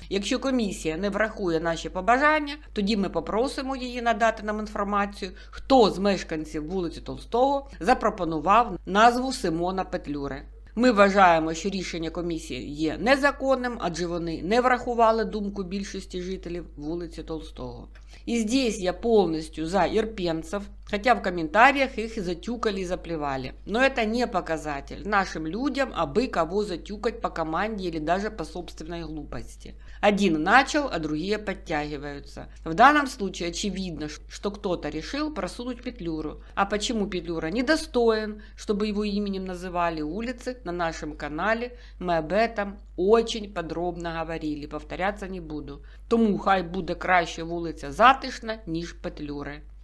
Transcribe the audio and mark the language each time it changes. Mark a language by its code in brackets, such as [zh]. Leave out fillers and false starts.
[uk] Якщо комісія не врахує наші побажання, тоді ми попросимо її надати нам інформацію, хто з мешканців вулиці Толстого запропонував назву Симона Петлюри. Ми вважаємо, що рішення комісії є незаконним, адже вони не врахували думку більшості жителів вулиці Толстого. [ru] И здесь я полностью за ирпенцев, Хотя в комментариях их и затюкали, и заплевали. Но это не показатель нашим людям, абы кого затюкать по команде или даже по собственной глупости. Один начал, а другие подтягиваются. В данном случае очевидно, что кто-то решил просунуть Петлюру. А почему Петлюра недостоин, чтобы его именем называли улицы, на нашем канале мы об этом очень подробно говорили, повторяться не буду. [uk] Тому хай буде краще вулиця Затишна, ніж Петлюри.